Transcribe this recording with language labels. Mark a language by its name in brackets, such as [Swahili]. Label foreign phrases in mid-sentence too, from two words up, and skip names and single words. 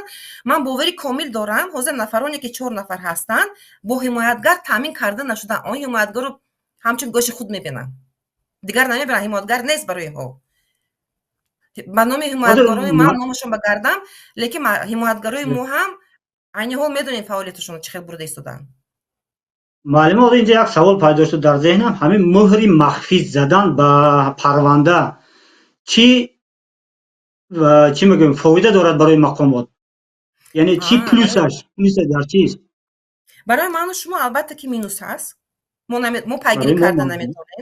[Tajik] Ман бовари комил дорам, ҳозир нафароне ки 4 нафар ҳастанд, бо ҳимоятгар таъмин карда нашуданд. он ҳимоятгарро ҳамчун гӯши худ мебинанд. дигар намебинанд, ҳимоятгар нест барои ҳо. ба номи ҳимоятгарони ман номашон ба гардам, лекин ҳимоятгарои мо ҳам айни ҳол медонем фаъолияташон чӣ хел бурда истодаанд. [Persian] معلم آقا اینجا یک سوال پیدا شد در ذهنم، همین مهری مخفی زدن به پرونده چی میگیم فایده دارد برای مقامات؟ یعنی چی پلوسش در چیست؟ برای من و شما البته که مینوس هست. ما پیگیری کردن نمیتونیم.